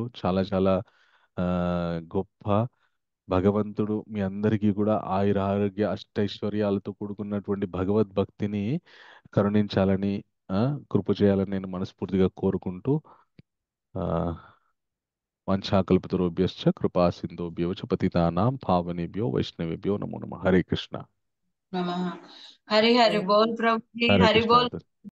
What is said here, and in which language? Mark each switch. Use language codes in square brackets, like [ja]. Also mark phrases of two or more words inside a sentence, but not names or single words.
[te] చాలా చాలా గొప్ప. భగవంతుడు మీ అందరికీ కూడా ఆయుర ఆరోగ్య అష్టైశ్వర్యాలతో కూడుకున్నటువంటి భగవద్భక్తిని కరుణించాలని, కృప చేయాలని నేను మనస్ఫూర్తిగా కోరుకుంటూ, [sa] వంచాకల్పతరుభ్యశ్చ కృపా సింధుభ్యో చ పతితానాం పావనేభ్యో వైష్ణవేభ్యో నమో నమః. [te] హరే కృష్ణ. హరి హరి బోల్ ప్రభు. హరే హరి కృష్ణ బోల్. మాతాజీ.